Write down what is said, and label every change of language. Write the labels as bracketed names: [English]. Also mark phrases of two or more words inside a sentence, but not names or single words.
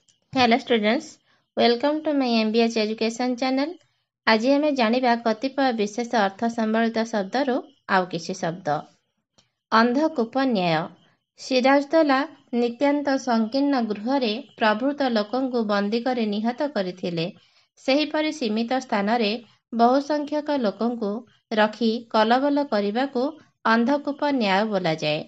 [English] Hello students, welcome to my MBH education channel. [Odia] ଆଜି ଆମେ ଜାଣିବା କତିପୟ ବିଶେଷ ଅର୍ଥ ସମ୍ବଳିତ ଶବ୍ଦରୁ ଆଉ କିଛି ଶବ୍ଦ। ଅନ୍ଧକୂପ ନ୍ୟାୟ। ସିରାଜଦୌଲା ନିତ୍ୟାନ୍ତ ସଂକୀର୍ଣ୍ଣ ଗୃହରେ ପ୍ରଭୃତ ଲୋକଙ୍କୁ ବନ୍ଦୀ କରି ନିହତ କରିଥିଲେ। ସେହିପରି ସୀମିତ ସ୍ଥାନରେ ବହୁ ସଂଖ୍ୟକ ଲୋକଙ୍କୁ ରଖି କଲବଲ କରିବାକୁ ଅନ୍ଧକୂପ ନ୍ୟାୟ ବୋଲାଯାଏ।